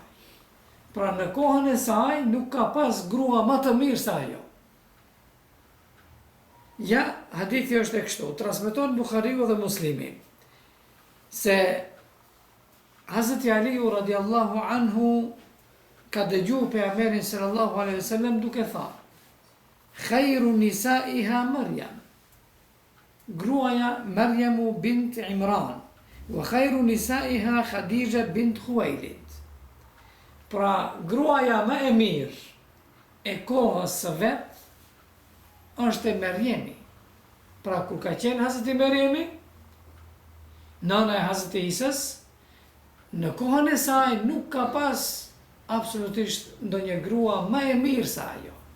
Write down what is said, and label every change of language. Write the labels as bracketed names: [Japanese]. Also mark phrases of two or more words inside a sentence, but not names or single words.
[Albanian] Pra në kohën e saj nuk ka pas grua më të mirë se ajo. Ja, hadithi është e kështu, transmeton Bukhariu dhe Muslimi, se Hazreti Aliu [Arabic] رضي الله عنه [Albanian] ka dëgju pejgamberin [Arabic] صلى الله عليه وسلم [Albanian] duke thënë: [Arabic] "خير نسائها مريم." Gruaja مريم بنت عمران وخير نسائها خديجة بنت خويلد. [Albanian] Pra gruaja më e mirë e kohës së vet është e Maryemi. Pra kur ka qenë Hazreti Maryemi, nana e Hazreti Isës, në kohën e saj nuk ka pas absolutisht ndonjë grua më e mirë se ajo.